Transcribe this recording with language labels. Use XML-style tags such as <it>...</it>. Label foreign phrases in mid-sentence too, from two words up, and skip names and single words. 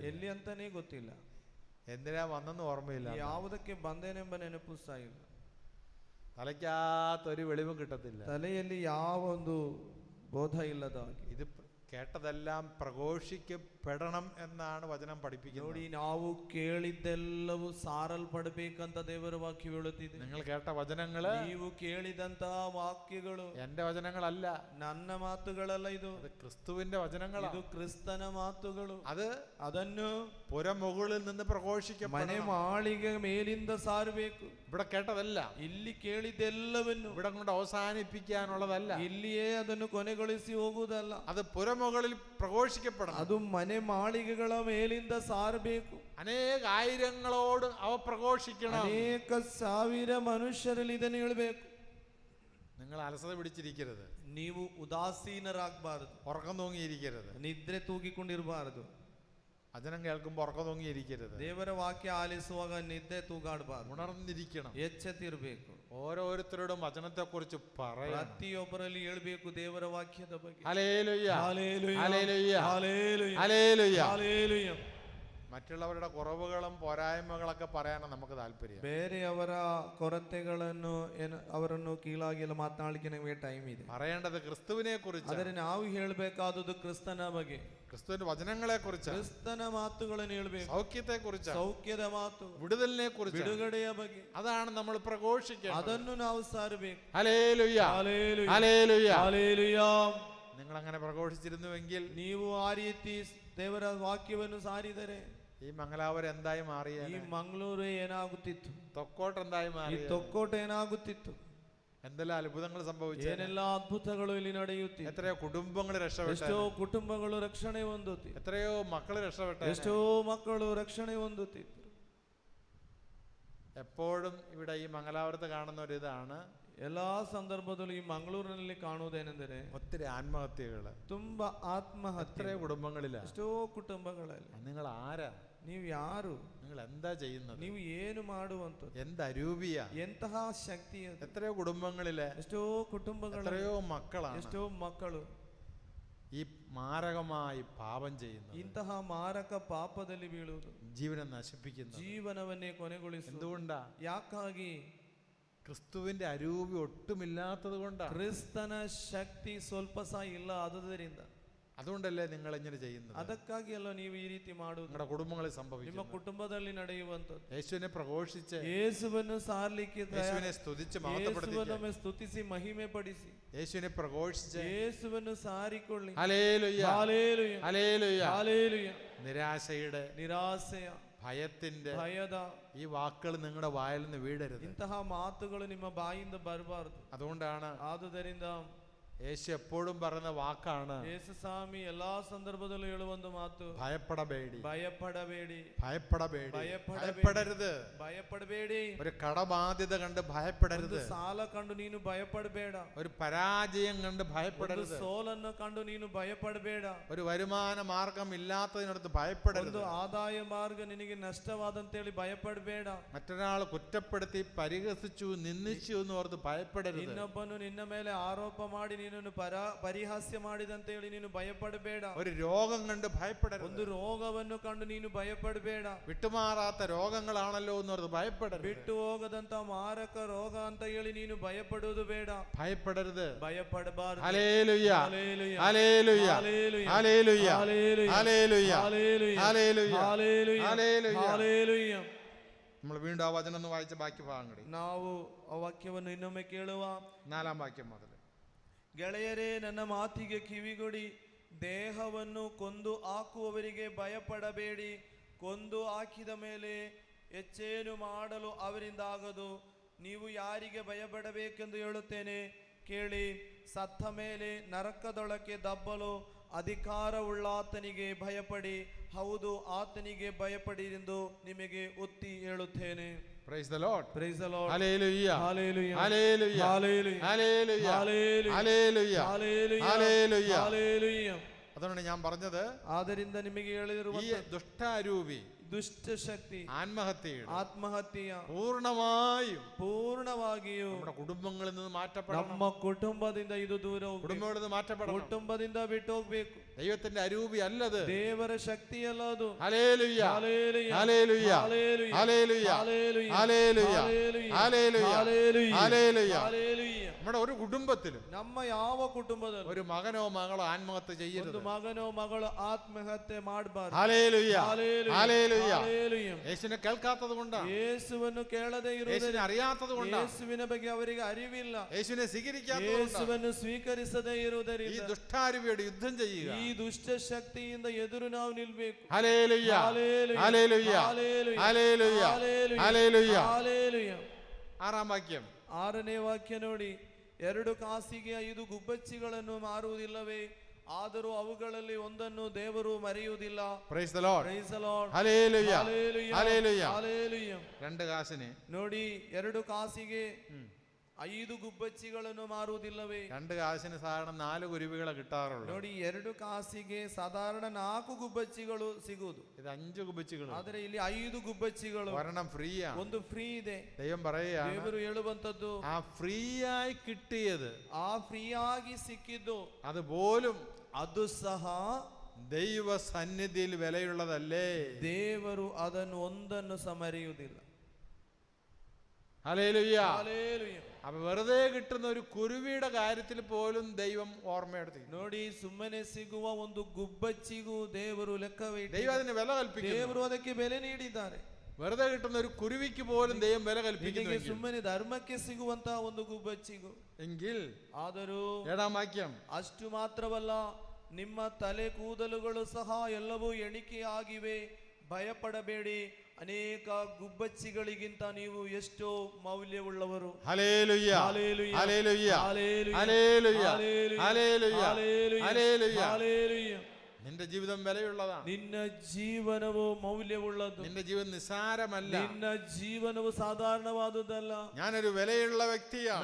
<kn>ಎಲ್ಲಿ ಅಂತಾನೆ ಗೊತ್ತಿಲ್ಲ,</kn> <ml>എന്തിനാ വന്നെന്ന് ഓർമ്മയില്ല,</ml> <kn>ಯಾವುದಕ್ಕೆ ಬಂದೇನೆಂಬ ನೆನಪು ಸಹ ಇಲ್ಲ,</kn> <ml>തലയ്ക്കകത്തൊരു വെളിവും കിട്ടത്തില്ല.</ml> <kn>ತಲೆಯಲ್ಲಿ ಯಾವ ಒಂದು ಬೋಧ ಇಲ್ಲದ ಹಾಗೆ.</kn> <ml>ഇത് കേട്ടതെല്ലാം പ്രഘോഷിക്കപ്പെടണം എന്നാണ് വചനം പഠിപ്പിക്കുന്നത്.</ml> <kn>ನೋಡಿ, ನಾವು ಕೇಳಿದ್ದೆಲ್ಲವೂ ಸಾರಲ್ಪಡಬೇಕಂತ ದೇವರ ವಾಕ್ಯ ಹೇಳುತ್ತಿದೆ.</kn> <ml>നിങ്ങൾ കേട്ട വചനങ്ങള്</ml> <kn>ನೀವು ಕೇಳಿದಂತಹ ವಾಕ್ಯಗಳು</kn> <ml>എന്റെ വചനങ്ങളല്ല,</ml> <kn>ನನ್ನ ಮಾತುಗಳಲ್ಲ, ಇದು</kn> <ml>അത് ക്രിസ്തുവിന്റെ വചനങ്ങളാണ്.</ml> <kn>ಇದು ಕ್ರಿಸ್ತನ ಮಾತುಗಳು.</kn> <ml>ಅದನ್ನು പുരമുകളിൽ നിന്ന്</ml> <kn>ಮನೆ</kn> <ml>പ്രഘോഷിക്കപ്പെടണം.</ml> <kn>ಮಾಳಿಗೆ ಮೇಲಿಂದ ಸಾರಬೇಕು.</kn> <ml>ഇവിടെ കേട്ടതല്ല</ml> <kn>ಇಲ್ಲಿ ಕೇಳಿದ್ದೆಲ್ಲವನ್ನು</kn> <ml>ഇവിടെ കൊണ്ട് അവസാനിപ്പിക്കാനുള്ളതല്ല,</ml> <kn>ಇಲ್ಲಿಯೇ ಅದನ್ನು ಕೊನೆಗೊಳಿಸಿ ಹೋಗುವುದಲ್ಲ,</kn> <ml>അത് പുരമുകളിൽ പ്രഘോഷിക്കപ്പെടണം.</ml> <kn>ಅದು ಮನೆ ಮಾಳಿಗೆಗಳ ಮೇಲಿಂದ ಸಾರಬೇಕು.</kn> <ml>അനേക ആയിരങ്ങളോട് അവ പ്രഘോഷിക്കണം.</ml> <kn>ಅನೇಕ ಸಾವಿರ ಮನುಷ್ಯರಲ್ಲಿ ಇದನ್ನು ಹೇಳಬೇಕು.</kn> <ml>നിങ്ങൾ അലസത പിടിച്ചിരിക്കരുത്,</ml> <kn>ನೀವು ಉದಾಸೀನರಾಗಬಾರದು,</kn> <ml>ഉറക്കം തൂങ്ങിയിരിക്കരുത്,</ml> <kn>ನಿದ್ರೆ ತೂಗಿಕೊಂಡಿರಬಾರದು,</kn> <ml>വചനം കേൾക്കുമ്പോൾ ഉറക്കം തൂങ്ങിയിരിക്കരുത്,</ml> <kn>ದೇವರ ವಾಕ್ಯ ಆಲಿಸುವಾಗ ನಿದ್ದೆ ತೂಗಾಡಬಾರದು,</kn> <ml>ഉണർന്നിരിക്കണം.</ml> <kn>ಎಚ್ಚೆತ್ತಿರಬೇಕು.</kn> <ml>ഓരോരുത്തരോടും വചനത്തെ കുറിച്ച് പറയണം.</ml> <kn>ಪ್ರತಿಯೊಬ್ಬರಲ್ಲಿ ಹೇಳಬೇಕು ದೇವರ ವಾಕ್ಯದ ಬಗ್ಗೆ.</kn> <ml>ഹല്ലേലൂയ. ഹല്ലേലൂയ. ഹല്ലേലൂയ. ഹല്ലേലൂയ. ഹല്ലേലൂയ. ഹല്ലേലൂയ. മറ്റുള്ളവരുടെ കുറവുകളും പോരായ്മകളൊക്കെ പറയാനാണ് നമുക്ക് താല്പര്യം.</ml> <kn>ಬೇರೆಯವರ ಕೊರತೆಗಳನ್ನು ಅವರನ್ನು ಕೀಳಾಗಿ ಎಲ್ಲ ಮಾತನಾಡಲಿಕ್ಕೆ ನಮಗೆ ಟೈಮ್ ಇದೆ.</kn> <ml>പറയേണ്ടത് ക്രിസ്തുവിനെ കുറിച്ച്,</ml> <kn>ಆದರೆ ನಾವು ಹೇಳಬೇಕಾದದ್ದು ಕ್ರಿಸ್ತನ ಬಗ್ಗೆ,</kn> <ml>ക്രിസ്തുവിന്റെ വചനങ്ങളെ കുറിച്ച്,</ml> <kn>ಕ್ರಿಸ್ತನ ಮಾತುಗಳನ್ನು ಹೇಳಬೇಕು,</kn> <ml>സൗഖ്യത്തെ കുറിച്ച്,</ml> <kn>ಸೌಖ್ಯದ ಮಾತು,</kn> <ml>വിടുതലിനെ കുറിച്ച്,</ml> <kn>ಬಿಡುಗಡೆಯ ಬಗ್ಗೆ.</kn> <ml>അതാണ് നമ്മൾ പ്രഘോഷിക്കേണ്ടത്.</ml> <kn>ಅದನ್ನು ನಾವು ಸಾರಬೇಕು.</kn> <ml>ഹല്ലേലൂയ. ഹല്ലേലൂയ. ഹല്ലേലൂയ. ഹല്ലേലൂയ. നിങ്ങൾ അങ്ങനെ പ്രഘോഷിച്ചിരുന്നുവെങ്കിൽ</ml> <kn>ನೀವು ಆ ರೀತಿ ದೇವರ ವಾಕ್ಯವನ್ನು ಸಾರಿದರೆ</kn> <ml>ഈ മംഗലാപുരം എന്തായി മാറിയ,</ml> <kn>ಈ ಮಂಗಳೂರು ಏನಾಗುತ್ತಿತ್ತು,</kn> <ml>തൊക്കോട്ട് എന്തായി</ml> <kn>ಈ</kn> <ml>മാറി,</ml> <kn>ತೊಕ್ಕೋಟ ಏನಾಗುತ್ತಿತ್ತು,</kn> <ml>എന്തെല്ലാം അത്ഭുതങ്ങൾ സംഭവിച്ചു,</ml> <kn>ಏನೆಲ್ಲ ಅದ್ಭುತಗಳು ಇಲ್ಲಿ ನಡೆಯುತ್ತಿತ್ತು.</kn> <ml>എത്രയോ കുടുംബങ്ങൾ രക്ഷപ്പെട്ടു,</ml> <kn>ಎಷ್ಟೋ ಕುಟುಂಬಗಳು ರಕ್ಷಣೆ ಹೊಂದುತ್ತಿತ್ತು,</kn> <ml>എത്രയോ മക്കള് രക്ഷപ്പെട്ടു,</ml> <kn>ಎಷ್ಟೋ ಮಕ್ಕಳು ರಕ್ಷಣೆ ಹೊಂದುತ್ತಿತ್ತು.</kn> <ml>എപ്പോഴും ഇവിടെ ഈ മംഗലാപുരത്ത് കാണുന്ന ഒരു ഇതാണ്,</ml> <kn>ಎಲ್ಲಾ ಸಂದರ್ಭದಲ್ಲೂ ಈ ಮಂಗಳೂರಿನಲ್ಲಿ ಕಾಣುವುದೇನೆಂದರೆ</kn> <ml>ഒത്തിരി ആത്മഹത്യകള്,</ml> <kn>ತುಂಬಾ ಆತ್ಮಹತ್ಯೆ,</kn> <ml>എത്രയോ കുടുംബങ്ങളില്ല.</ml> <kn>ಎಷ್ಟೋ ಕುಟುಂಬಗಳಲ್ಲಿ.</kn> <ml>നിങ്ങൾ ആരാ?</ml> <kn>ನೀವು ಯಾರು?</kn> <ml>നിങ്ങൾ എന്താ ചെയ്യുന്നത്?</ml> <kn>ನೀವು ಏನು ಮಾಡುವಂಥದ್ದು?</kn> <ml>എന്ത് അരൂപിയ?</ml> <kn>ಎಂತಹ ಶಕ್ತಿ ಅದು?</kn> <ml>എത്രയോ കുടുംബങ്ങളിലെ,</ml> <kn>ಎಷ್ಟೋ ಕುಟುಂಬಗಳು,</kn> <ml>എത്രയോ മക്കളാണ്</ml> <kn>ಎಷ್ಟೋ ಮಕ್ಕಳು</kn> <ml>ഈ മാരകമായി പാപം ചെയ്യുന്നത്,</ml> <kn>ಇಂತಹ ಮಾರಕ ಪಾಪದಲ್ಲಿ ಬೀಳುವುದು,</kn> <ml>ജീവനെ നശിപ്പിക്കുന്നത്.</ml> <kn>ಜೀವನವನ್ನೇ ಕೊನೆಗೊಳಿಸುವುದು.</kn> <ml>എന്തുകൊണ്ടാ?</ml> <kn>ಯಾಕಾಗಿ?</kn> <ml>ക്രിസ്തുവിന്റെ അരൂപി ഒട്ടുമില്ലാത്തത് കൊണ്ടാണ്.</ml> <kn>ಕ್ರಿಸ್ತನ ಶಕ್ತಿ ಸ್ವಲ್ಪ ಸಹ ಇಲ್ಲ, ಆದುದರಿಂದ.</kn> <ml>അതുകൊണ്ടല്ലേ നിങ്ങൾ ഇങ്ങനെ ചെയ്യുന്നത്.</ml> <kn>ಅದಕ್ಕಾಗಿ ಅಲ್ಲ ನೀವು ಈ ರೀತಿ ಮಾಡುವುದು.</kn> <ml>നിങ്ങളുടെ കുടുംബങ്ങളിൽ</ml> <kn>ನಿಮ್ಮ</kn> <ml>സംഭവിക്കുന്നു.</ml> <kn>ಕುಟುಂಬದಲ್ಲಿ ನಡೆಯುವಂಥದ್ದು.</kn> <ml>യേശുവിനെ പ്രഘോഷിച്ച്,</ml> <kn>ಯೇಸುವನ್ನು ಸಾರಲಿಕ್ಕೆ,</kn> <ml>യേശുവിനെ സ്തുതിച്ച് മഹത്വപ്പെടുത്തിച്ച്,</ml> <kn>ಯೇಸುವನ್ನು ಸ್ತುತಿಸಿ ಮಹಿಮೆ ಪಡಿಸಿ,</kn> <ml>യേശുവിനെ പ്രഘോഷിച്ച്,</ml> <kn>ಯೇಸುವನ್ನು ಸಾರಿಕೊಳ್ಳಿ.</kn> <ml>ഹല്ലേലൂയ. ഹല്ലേലൂയ. ഹല്ലേലൂയ. ഹല്ലേലൂയ. നിരാശയുടെ,</ml> <kn>ನಿರಾಸೆಯ,</kn> <ml>ഭയത്തിന്റെ</ml> <kn>ಭಯದ</kn> <ml>ഈ വാക്കുകൾ നിങ്ങളുടെ വായിൽ നിന്ന് വീഴരുത്.</ml> <kn>ಇಂತಹ ಮಾತುಗಳು ನಿಮ್ಮ ಬಾಯಿಂದ ಬರಬಾರದು.</kn> <ml>അതുകൊണ്ടാണ്</ml> <kn>ಆದುದರಿಂದ</kn> <ml>യേശു എപ്പോഴും പറയുന്ന വാക്കാണ്,</ml> <kn>ಯೇಸು ಸ್ವಾಮಿ ಎಲ್ಲಾ ಸಂದರ್ಭದಲ್ಲೂ ಹೇಳುವ ಒಂದು ಮಾತು, ഭയപ്പെടಬೇಡಿ, ಭಯಪಡಬೇಡಿ, ഭയപ്പെടಬೇಡಿ, ഭയപ്പെടಬೇಡಿ,</kn> <ml>ഭയപ്പെടരുത്.</ml> <kn>ಭಯಪಡಬೇಡಿ.</kn> <ml>ഒരു കടബാധ്യത കണ്ട് ഭയപ്പെടരുത്,</ml> <kn>ಒಂದು ಸಾಲ ಕಂಡು ನೀನು ಭಯಪಡಬೇಡ,</kn> <ml>ഒരു പരാജയം കണ്ട്</ml> <kn>ಒಂದು</kn> <ml>ഭയപ്പെടരുത്,</ml> <kn>ಸೋಲನ್ನು ಕಂಡು ನೀನು ಭಯಪಡಬೇಡ,</kn> <ml>ഒരു വരുമാന മാർഗം ഇല്ലാത്തതിനടുത്ത് ഭയപ്പെടരുത്,</ml> <kn>ಒಂದು ಆದಾಯ ಮಾರ್ಗ ನಿನಗೆ ನಷ್ಟವಾದಂತೇಳಿ ಭಯಪಡಬೇಡ,</kn> <ml>മറ്റൊരാൾ കുറ്റപ്പെടുത്തി പരിഹസിച്ചു നിന്ദിച്ചു എന്ന് ഓർത്ത് ഭയപ്പെടരുത്,</ml> <kn>ಇನ್ನೊಬ್ಬನು ನಿನ್ನ ಮೇಲೆ ಆರೋಪ ಮಾಡಿ ನೀನನ್ನು ಪರಿಹಾಸ್ಯ ಮಾಡಿದಂತೇಳಿ ನೀನು ಭಯಪಡಬೇಡ,</kn> <ml>ഒരു രോഗം കണ്ട് ഭയപ്പെടരുത്,</ml> <kn>ಒಂದು ರೋಗವನ್ನು ಕಂಡು ನೀನು ಭಯಪಡಬೇಡ,</kn> <ml>വിട്ടുമാറാത്ത രോഗങ്ങളാണല്ലോ എന്ന് ഓർത്ത് ഭയപ്പെടരുത്,</ml> <kn>ಬಿಟ್ಟು ಹೋಗದಂತ ಮಾರಕ ರೋಗ ಅಂತ ಹೇಳಿ ನೀನು ಭಯಪಡುವುದು ಬೇಡ,</kn> <ml>ഭയപ്പെടരുത്.</ml> <kn>ಭಯಪಡಬಾರದು.</kn> <ml>ഹല്ലേലൂയ, ഹല്ലേലൂയ, ഹല്ലേലൂയ, ഹല്ലേലൂയ, ഹല്ലേലൂയ, ഹല്ലേലൂയ, ഹല്ലേലൂയ, ഹല്ലേലൂയ, ഹല്ലേലൂയ, ഹല്ലേലൂയ, ഹല്ലേലൂയ. ഹല്ലേലൂയ. നമ്മൾ വീണ്ടും ആ വചനം ഒന്ന് വായിച്ച ബാക്കി ഭാഗങ്ങൾ</ml> <kn>ನಾವು ಆ ವಾಕ್ಯವನ್ನು ಇನ್ನೊಮ್ಮೆ ಕೇಳುವ.</kn> <ml>4-ാം വാക്യം മുതൽ.</ml> <kn>ಗೆಳೆಯರೇ, ನನ್ನ ಮಾತಿಗೆ ಕಿವಿಗೊಡಿ, ದೇಹವನ್ನು ಕೊಂದು ಹಾಕುವವರಿಗೆ ಭಯಪಡಬೇಡಿ, ಕೊಂದು ಹಾಕಿದ ಮೇಲೆ ಹೆಚ್ಚೇನು ಮಾಡಲು ಅವರಿಂದಾಗದು. ನೀವು ಯಾರಿಗೆ ಭಯಪಡಬೇಕೆಂದು ಹೇಳುತ್ತೇನೆ ಕೇಳಿ, ಸತ್ತ ಮೇಲೆ ನರಕದೊಳಕ್ಕೆ ದಬ್ಬಲು ಅಧಿಕಾರವುಳ್ಳಾತನಿಗೆ ಭಯಪಡಿ, ಹೌದು ಆತನಿಗೆ ಭಯಪಡಿರೆಂದು ನಿಮಗೆ ಒತ್ತಿ ಹೇಳುತ್ತೇನೆ.</kn> <en>Praise the Lord. Praise the Lord. Hallelujah. Hallelujah. Hallelujah. Hallelujah. Hallelujah. Hallelujah. Hallelujah. Hallelujah. Hallelujah. Hallelujah.</en> <ml>അതാണ് ഞാൻ പറഞ്ഞത്,</ml> <kn>ಆದ್ದರಿಂದ ನಿಮಗೆ ಹೇಳಿರುವ</kn> <ml>ഈ ദുഷ്ടാരൂപി</ml> <kn>ದುಷ್ಟಶಕ್ತಿ</kn> <ml>ആത്മഹത്യ</ml> <kn>ಪೂರ್ಣವಾಗಿಯೂ</kn> <ml>നമ്മുടെ കുടുംബങ്ങളിൽ നിന്ന് മാറ്റപ്പെടണം,</ml> <kn>ನಮ್ಮ ಕುಟುಂಬದಿಂದ ಇದು ದೂರ ಹೋಗ್ಬೇಕು,</kn> <ml>കുടുംബങ്ങളിൽ നിന്ന് മാറ്റപ്പെടണം,</ml> <kn>ಕುಟುಂಬದಿಂದ ಬಿಟ್ಟು ಹೋಗ್ಬೇಕು.</kn> <ml>ദൈവത്തിന്റെ അരൂപി അല്ലത്,</ml> <kn>ದೇವರ ಶಕ್ತಿ ಅಲ್ಲ ಅದು.</kn> <ml>ഹല്ലേലൂയ, ഹല്ലേലൂയ, ഹല്ലേലൂയ, ഹല്ലേലൂയ, ഹല്ലേലൂയ, ഹല്ലേലൂയ, ഹല്ലേലൂയ, ഹല്ലേലൂയ, ഹല്ലേലൂയ, ഹല്ലേലൂയ, ഹല്ലേലൂയ. ഹല്ലേലൂയ. നമ്മുടെ ഒരു കുടുംബത്തിലും</ml> <kn>ನಮ್ಮ ಯಾವ ಕುಟುಂಬದಲ್ಲೂ</kn> <ml>ഒരു മകനോ മകളോ ആത്മഹത്യ ചെയ്യരുത്.</ml> <kn>ಒಂದು ಮಗನೋ ಮಗಳು ಆತ್ಮಹತ್ಯೆ ಮಾಡಬಾರದು.</kn> <ml>ഹല്ലേലൂയ, ഹല്ലേലൂയ. ഹല്ലേലൂയ. യേശുവിനെ കേൾക്കാത്തത് കൊണ്ടാണ്,</ml> <kn>ಯೇಸುವನ್ನು ಕೇಳದೆ</kn> <ml>യേശുവിനെ</ml> <kn>ಇರುವುದರಿಂದ,</kn> <ml>അറിയാത്തത് കൊണ്ടാണ്,</ml> <kn>ಯೇಸುವಿನ ಬಗ್ಗೆ ಅವರಿಗೆ ಅರಿವಿಲ್ಲ,</kn> <ml>യേശുവിനെ സ്വീകരിക്കാത്തത് കൊണ്ടാണ്</ml> <kn>ಯೇಸುವನ್ನು ಸ್ವೀಕರಿಸದೇ</kn> <ml>ഈ</ml> <kn>ಇರುವುದರಿಂದ</kn> <ml>ദുഷ്ടാരൂപിയോട് യുദ്ധം ചെയ്യുക.</ml> <kn>ಈ ದುಷ್ಟ ಶಕ್ತಿಯಿಂದ ಎದುರು ನಾವು ನಿಲ್ಬೇಕು.</kn> <ml>ഹല്ലേലൂയ, ഹല്ലേലൂയ, ഹല്ലേലൂയ, ഹല്ലേലൂയ, ഹല്ലേലൂയ, ഹല്ലേലൂയ, ഹല്ലേലൂയ. ഹല്ലേലൂയ. 6-ാം വാക്യം.</ml> <kn>6ನೇ ವಾಕ್ಯ ನೋಡಿ, 2 ಕಾಸಿಗೆ 5 ಗುಬ್ಬಚ್ಚಿಗಳನ್ನು ಮಾರುವುದಿಲ್ಲವೇ? ಆದರೂ ಅವುಗಳಲ್ಲಿ ಒಂದನ್ನು ದೇವರು ಮರೆಯುವುದಿಲ್ಲ.</kn> <en>Praise the Lord. Praise the Lord.</en> <ml>ഹല്ലേലൂയ, ഹല്ലേലൂയ, ഹല്ലേലൂയ. ഹല്ലേലൂയ. 2 കാശിന്</ml> <kn>ನೋಡಿ, 2 ಕಾಸಿಗೆ 5 ಗುಬ್ಬಚ್ಚಿಗಳನ್ನು ಮಾರುವುದಿಲ್ಲವೇ?</kn> <ml>2 കാശിന് സാധാരണ 4 കുരുവികളെ കിട്ടാറുള്ളൂ.</ml> <kn>ನೋಡಿ, 2 ಕಾಸಿಗೆ ಸಾಧಾರಣ 4 ಗುಬ್ಬಚ್ಚಿಗಳು ಸಿಗುವುದು.</kn> <ml>ഇത് 5 കുബിച്ചുകൾ,</ml> <kn>ಆದರೆ ಇಲ್ಲಿ 5 ಗುಬ್ಬಚ್ಚಿಗಳು,</kn> <ml>ഒരെണ്ണം ഫ്രീ ആണ്.</ml> <kn>ಒಂದು ಫ್ರೀ ಇದೆ.</kn> <ml>ദൈവം പറയുകയാണ്,</ml> <kn>ದೇವರು ಹೇಳುವಂತದ್ದು,</kn> <ml>ആ ഫ്രീ ആയി കിട്ടിയത്</ml> <kn>ಆ ಫ್ರೀ ಆಗಿ ಸಿಕ್ಕಿದ್ದು</kn> <ml>അതുപോലും</ml> <kn>ಅದು ಸಹ</kn> <ml>ദൈവ സന്നിധിയിൽ വിലയുള്ളതല്ലേ?</ml> <kn>ದೇವರು ಅದನ್ನು ಒಂದನ್ನು ಸಹ ಮರೆಯುವುದಿಲ್ಲ.</kn> <ml>ഹല്ലേലൂയ.</ml> <kn>ಹಲ್ಲೇಲೂಯ.</kn> <ml>അപ്പൊ വെറുതെ കിട്ടുന്ന ഒരു കുരുവിയുടെ കാര്യത്തിൽ പോലും ദൈവം ഓർമ്മയെടുത്തി.</ml> <kn>ನೋಡಿ, ಸುಮ್ಮನೆ ಸಿಗುವ ಒಂದು ಗುಬ್ಬಚ್ಚಿಗೂ ದೇವರು ಲೆಕ್ಕವೇ</kn> <ml>ദൈവം അതിന് വില കൽപ്പിക്കുന്നു.</ml> <kn>ದೇವರು ಅದಕ್ಕೆ ಬೆಲೆ ನೀಡಿದ್ದಾರೆ.</kn> <ml>വെറുതെ കിട്ടുന്ന ഒരു കുരുവിക്ക് പോലും ദൈവം വില കൽപ്പിക്കുന്നു.</ml> <kn>ಸುಮ್ಮನೆ ಧರ್ಮಕ್ಕೆ ಸಿಗುವಂತಹ ಒಂದು ಗುಬ್ಬಚ್ಚಿಗೂ</kn> <ml>എങ്കിൽ</ml> <kn>ಆದರೂ</kn> <ml>7-ാം വാക്യം,</ml> <kn>ಅಷ್ಟು ಮಾತ್ರವಲ್ಲ, ನಿಮ್ಮ ತಲೆ ಕೂದಲುಗಳು ಸಹ ಎಲ್ಲವೂ ಎಣಿಕೆಯಾಗಿವೆ, ಭಯಪಡಬೇಡಿ, ಅನೇಕ ಗುಬ್ಬಚ್ಚಿಗಳಿಗಿಂತ ನೀವು ಎಷ್ಟೋ ಮೌಲ್ಯವುಳ್ಳವರು.</kn> <ml>ഹല്ലേലൂയ, ഹല്ലേലൂയ, ഹല്ലേലൂയ, ഹല്ലേലൂയ, ഹല്ലേലൂയ, ഹല്ലേലൂയ, ഹല്ലേലൂയ, ഹല്ലേലൂയ. ഹല്ലേലൂയ. നിന്റെ ജീവിതം വിലയുള്ളതാണ്.</ml> <kn>ನಿನ್ನ ಜೀವನವು ಮೌಲ್ಯವುಳ್ಳದು.</kn> <ml>നിന്റെ ജീവൻ നിസാരമല്ല.</ml> <kn>ನಿನ್ನ ಜೀವನವು ಸಾಧಾರಣವಾದುದಲ್ಲ.</kn> <ml>ഞാനൊരു വിലയുള്ള വ്യക്തിയാണ്.</ml>